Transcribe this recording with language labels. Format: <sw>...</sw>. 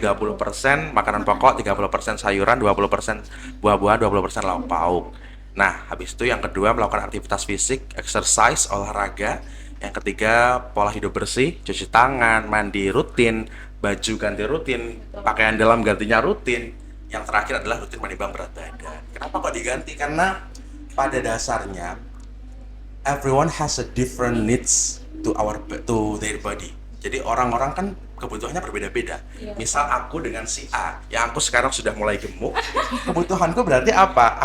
<id>30% makanan pokok, 30% sayuran, 20% buah-buahan, 20% lauk pauk. Nah, habis itu yang kedua melakukan aktivitas fisik, exercise, olahraga. Yang ketiga, pola hidup bersih, cuci tangan, mandi rutin, baju ganti rutin, pakaian dalam gantinya rutin. Yang terakhir adalah rutin menimbang berat badan. Kenapa kok diganti? Karena pada dasarnya</id> <en>everyone has a different needs to their body.</en> <id>Jadi orang-orang kan kebutuhannya berbeda-beda. Iya. Misal aku dengan si A, yang aku sekarang sudah mulai gemuk, kebutuhanku berarti apa?</id>